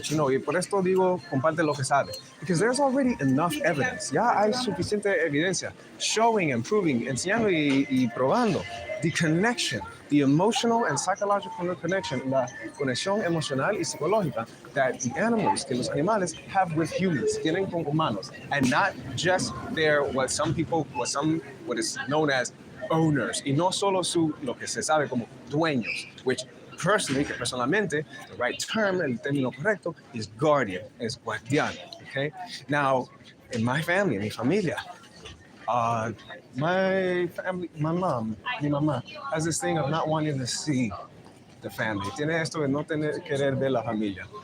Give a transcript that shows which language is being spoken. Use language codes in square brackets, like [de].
[es] Y por esto digo, comparte lo que sabe. [en] Because there's already enough evidence. [es] Ya hay suficiente evidencia [en] showing and proving, [es] enseñando y probando [en] the connection, the emotional and psychological connection, [es] la conexión emocional y psicológica [en] that the animals, [es] que los animales [en] have with humans, [es] tienen con humanos, [en] and not just their, what is known as owners, [es] y no solo lo que se sabe como dueños, which personalmente, [en] the right term, [es] el término correcto, [en] is guardian, [es] es guardián, okay? [en] Now, in my family, [es] en mi familia, [en] Uh, my family, [es] mi mamá, [en] has this thing of not wanting to see the family. [es] Tiene esto de no tener querer ver la familia.